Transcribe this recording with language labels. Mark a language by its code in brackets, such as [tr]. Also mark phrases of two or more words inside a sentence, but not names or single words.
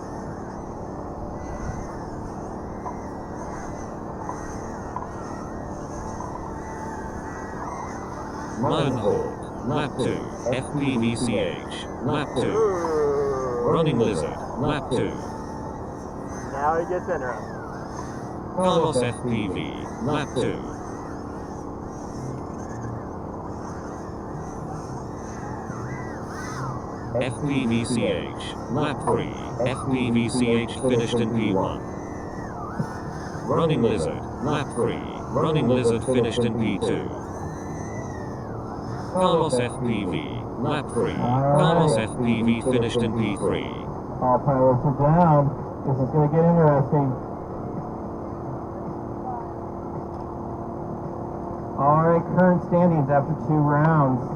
[en] Lionhawk, lap 2, FPVCH, lap 2. Running Lizard, lap 2. Now it gets interesting. Carlos FPV, lap 2. FPVCH, lap 3, FPVCH finished in P1. Running Lizard, lap 3, Running Lizard finished in P2. Carlos FPV, lap 3, Carlos FPV finished in P3. All pilots are down. This is going to get interesting. Alright, current standings after 2 rounds.